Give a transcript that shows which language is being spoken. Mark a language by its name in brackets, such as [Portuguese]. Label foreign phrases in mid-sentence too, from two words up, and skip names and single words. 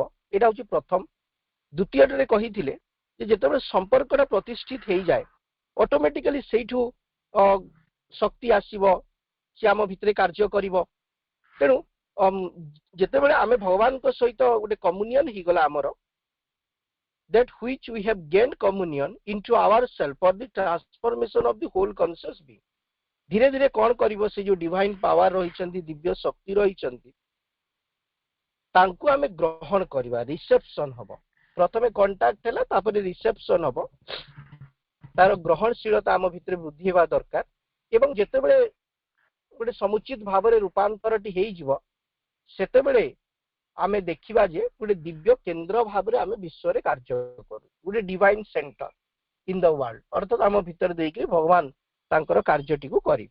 [Odia] ଏଇଟା ହଉଛି ପ୍ରଥମ। ଦ୍ୱିତୀୟରେ କହିଥିଲେ ଯେ ଯେତେବେଳେ ସମ୍ପର୍କଟା ପ୍ରତିଷ୍ଠିତ ହେଇଯାଏ ଅଟୋମେଟିକାଲି ସେଇଠୁ ଶକ୍ତି ଆସିବ, ସେ ଆମ ଭିତରେ କାର୍ଯ୍ୟ କରିବ। ତେଣୁ ଯେତେବେଳେ ଆମେ ଭଗବାନଙ୍କ ସହିତ ଗୋଟେ କମ୍ୟୁନିୟନ ହେଇଗଲା ଆମର, [English] that which we have gained communion into ourselves for the transformation of the whole conscious being, [Odia] ଧୀରେ ଧୀରେ କଣ କରିବ, ସେ ଯୋଉ [English] divine power [Odia] ରହିଛନ୍ତି, ଦିବ୍ୟ ଶକ୍ତି ରହିଛନ୍ତି, ତାଙ୍କୁ ଆମେ ଗ୍ରହଣ କରିବା, ରିସେପସନ ହବ। ପ୍ରଥମେ କଣ୍ଟାକ୍ଟ ହେଲା, ତାପରେ ରିସେପସନ ହବ। ତାର ଗ୍ରହଣଶୀଳତା ଆମ ଭିତରେ ବୃଦ୍ଧି ହେବା ଦରକାର। ଏବଂ ଯେତେବେଳେ ଗୋଟେ ସମୁଚିତ ଭାବରେ ରୂପାନ୍ତରଟି ହେଇଯିବ, ସେତେବେଳେ ଆମେ ଦେଖିବା ଯେ ଗୋଟେ ଦିବ୍ୟ କେନ୍ଦ୍ର ଭାବରେ ଆମେ ବିଶ୍ୱରେ କାର୍ଯ୍ୟ କରୁ, ଗୋଟେ [English] divine center in the world, [Odia] ଅର୍ଥାତ୍ ଆମ ଭିତରେ ଦେଇକି ଭଗବାନ ତାଙ୍କର କାର୍ଯ୍ୟଟିକୁ କରିବେ।